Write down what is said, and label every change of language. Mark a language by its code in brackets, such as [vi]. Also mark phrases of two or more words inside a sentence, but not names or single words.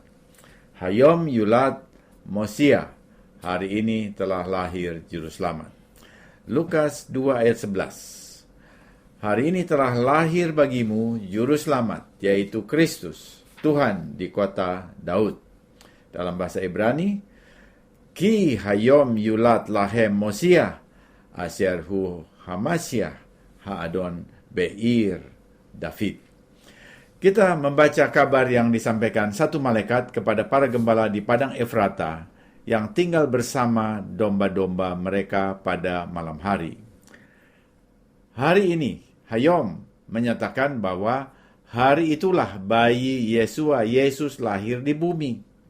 [he] היום יולד מושיע, [id] hari ini telah lahir Juru Selamat. Lukas 2 ayat 11. Hari ini telah lahir bagimu Juru Selamat, yaitu Kristus, Tuhan di kota Daud. Dalam bahasa Ibrani, [he] כי היום יולד להם מושיע אשר הוא המשיח האדון בעיר דוד. [id] Kita membaca kabar yang disampaikan satu malaikat kepada para gembala di padang Efrata yang tinggal bersama domba-domba mereka pada malam hari. Hari ini, Hayom menyatakan bahwa hari itulah bayi Yesus lahir di bumi.